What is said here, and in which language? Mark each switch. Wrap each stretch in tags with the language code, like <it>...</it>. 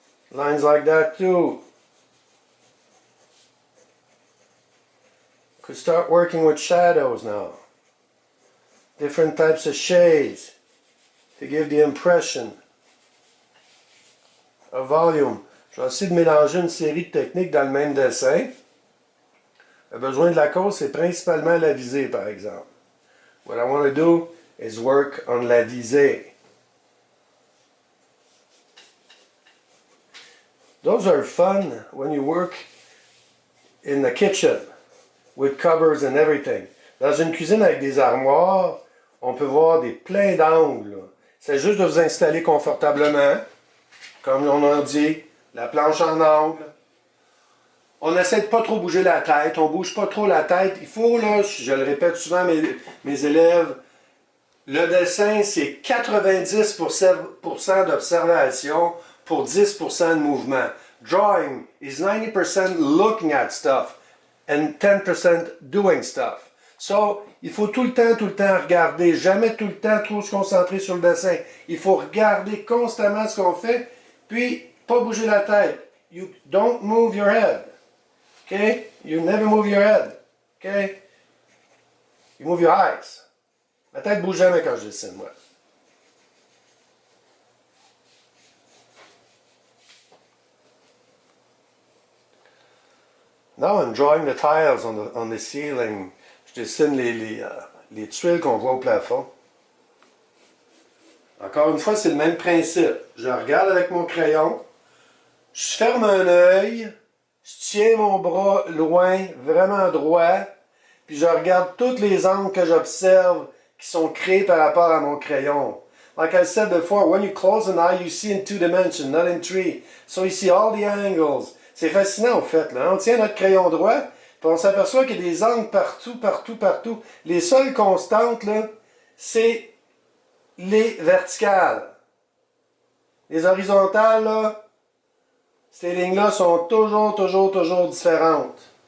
<en>Lines like that too. Could start working with shadows now. Different types of shades to give the impression of volume.</en> <fr>Je vais essayer de mélanger une série de techniques dans le même dessin. Le besoin de la cause, c'est principalement la visée, par exemple.</fr> <en>What I want to do is work on la visée. Those are fun when you work in the kitchen with cupboards and everything.</en> <fr>Dans une cuisine avec des armoires, on peut voir plein d'angles. C'est juste de vous installer confortablement, comme on a dit, la planche en angle. On essaie de pas trop bouger la tête, on bouge pas trop la tête. Il faut, là, je le répète souvent à mes élèves, le dessin, c'est 90% d'observation pour 10% de mouvement.</fr> <en>Drawing is 90% looking at stuff and 10% doing stuff.</en> <fr>So, il faut tout le temps regarder, jamais tout le temps trop se concentrer sur le dessin. Il faut regarder constamment ce qu'on fait, puis pas bouger la tête.</fr> <en>You don't move your head. Okay? You never move your head. Okay? You move your eyes.</en> <fr>Ma tête bouge jamais quand je dessine, moi.</fr> <en>Now I'm drawing the tiles on the ceiling.</en> <fr>Je dessine les tuiles qu'on voit au plafond. Encore une fois, c'est le même principe. Je regarde avec mon crayon, je ferme un œil, je tiens mon bras loin, vraiment droit, puis je regarde tous les angles que j'observe qui sont créés par rapport à mon crayon.</fr> <en>Like I said before, when you close an eye, you see in 2 dimensions, not in 3. So you see all the angles.</en> <fr>C'est fascinant, au fait, là. On tient notre crayon droit, puis on s'aperçoit qu'il y a des angles partout, partout, partout. Les seules constantes, là, c'est les verticales. Les horizontales, là, ces lignes-là sont toujours, toujours, toujours différentes.</fr>